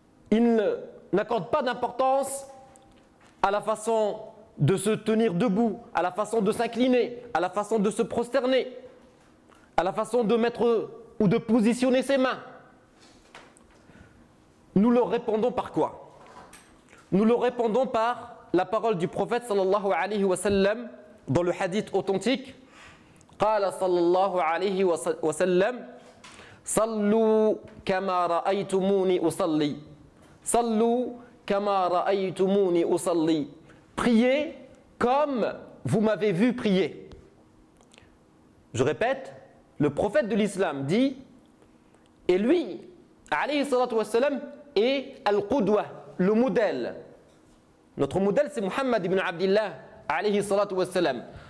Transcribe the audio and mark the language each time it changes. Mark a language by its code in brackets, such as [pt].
[fr] Ils n'accordent pas d'importance à la façon de se tenir debout, à la façon de s'incliner, à la façon de se prosterner, à la façon de mettre ou de positionner ses mains. Nous leur répondons par quoi? Nous leur répondons par la parole du prophète sallallahu alayhi wa sallam dans le hadith authentique. [ar] قال صلى الله عليه وسلم صلوا كما رأيتموني أصلي صلوا كما رأيتموني أصلي. [fr] Priez comme vous m'avez vu prier. Je répète, le prophète de l'islam dit, et lui, alayhi salatu wassalam, est al-qudwa, le modèle. Notre modèle, c'est Muhammad ibn Abdillah, alayhi salatu wassalam.